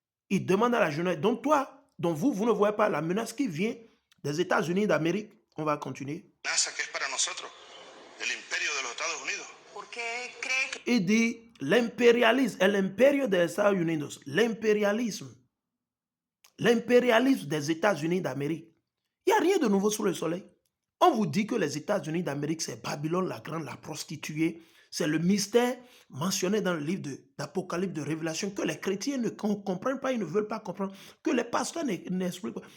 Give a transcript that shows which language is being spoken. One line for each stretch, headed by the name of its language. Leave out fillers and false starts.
French: Il demande à la journaliste, donc toi, donc vous ne voyez pas la menace qui vient des États-Unis d'Amérique? On va continuer.
Spanish: Amenaza que es para nosotros, el imperio de los Estados Unidos. ¿Por qué cree que
French: Il dit l'impérialisme, l'imperio des Estados Unidos, l'impérialisme des États-Unis d'Amérique. Il n'y a rien de nouveau sous le soleil. On vous dit que les États-Unis d'Amérique, c'est Babylone la grande, la prostituée. C'est le mystère mentionné dans le livre d'Apocalypse, de Révélation, que les chrétiens ne comprennent pas, ils ne veulent pas comprendre, que les pasteurs n'expliquent pas.